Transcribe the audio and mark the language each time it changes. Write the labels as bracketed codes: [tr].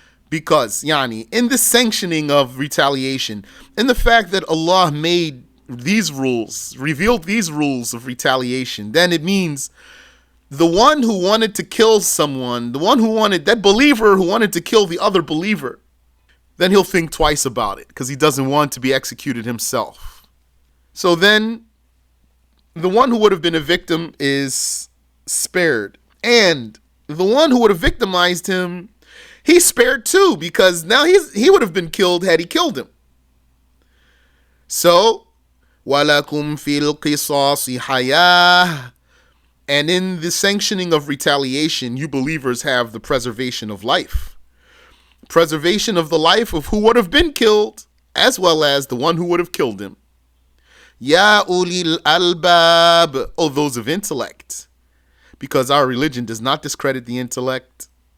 [en] Because, yani, in the sanctioning of retaliation, in the fact that Allah made these rules, revealed these rules of retaliation, then it means the one who wanted to kill someone, the one who wanted, that believer who wanted to kill the other believer, then he'll think twice about it because he doesn't want to be executed himself. So then the one who would have been a victim is spared. And the one who would have victimized him, he's spared too, because now he would have been killed had he killed him. [ar] So, وَلَكُمْ فِي الْقِصَاصِ حَيَاةٌ. [en] And in the sanctioning of retaliation, you believers have the preservation of life. Preservation of the life of who would have been killed, as well as the one who would have killed him. Ya ulil albab, oh, those of intellect, because our religion does not discredit the intellect.